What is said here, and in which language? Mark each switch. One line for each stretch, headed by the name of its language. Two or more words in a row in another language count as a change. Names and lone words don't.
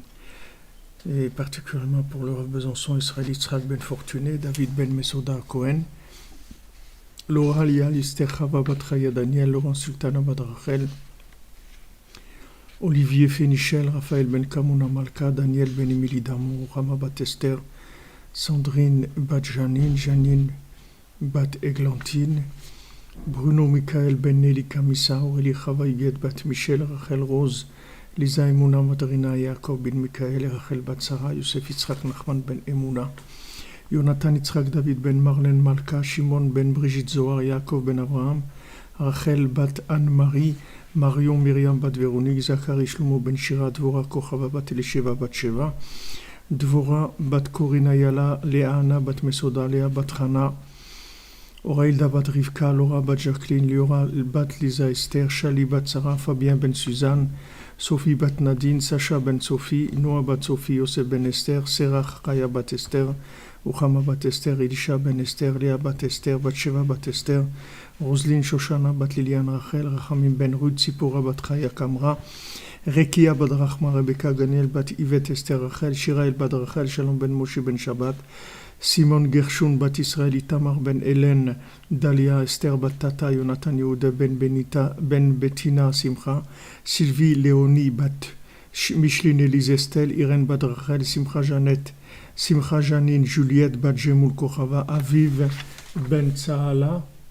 French: Et particulièrement pour le Rav Besançon, Israël Yitzhak Ben Fortuné, David Ben Mesoda Cohen, Laura Lial, Esther Chava Batraya Daniel, Laurent Sultana Badrachel, Olivier Fénichel, Raphaël Ben Kamuna Malka, Daniel Ben Emily Damou, Rama Bat Esther, Sandrine Bat Janine, Janine Bat Eglantine, Bruno Michael Ben Nelly Kamissa, Aurélie Chava Yed Bat Michel, Rachel Rose, Lisa Emouna Madrina Yaakov Ben Michael, Rachel Bat Sarah, Youssef Yitzhak Nachman Ben Emouna, Jonathan Yitzhak David Ben Marlène Malka, Shimon Ben Brigitte Zohar, Yaakov Ben Abraham, Rachel Bat Anne-Marie, Marion Myriam Bat Véronique, Zachary Shlomo Ben Shira, Dvora Kochava Bat Elisheva Bat Sheva, Dvora Bat Korina Yala, Léana Bat Mesoda, Léa Bat Hana, Orailda Bat Rivka, Laura Bat Jacqueline, Liora Bat Lisa Esther, Shali Bat Sarah, Fabien Ben Suzanne, Sophie Bat Nadine, Sacha Ben Sophie, Noah Bat Sophie, Yosef Ben Esther, Serach Chaya Bat Esther, Uchama Bat Esther, Elisha Ben Esther, Léa Bat Esther, Bat Sheva Bat Esther, Roselyne Shoshana Bat Liliane Rachel, Rachamim Ben Ruth, Tzipora Bat Chaya Kamra, Rekia Bat Rachma Rebecca Ganiel Bat Yvette Esther Rachel, Shirael Bat Rachel, Shalom Ben Moshe Ben Shabbat, Simon Gershon Bat Israël, Itamar Ben Hélène, Dalia Esther Bat Tata, Jonathan Yehuda Ben Benita, Ben Bettina Simcha, Sylvie Léonie Bat Micheline Elise Estelle, Irène Bat Rachel, Simcha Jeannette, Simcha Janine, Juliette Bat Jemoul Kochava, Aviv Ben Tsahala.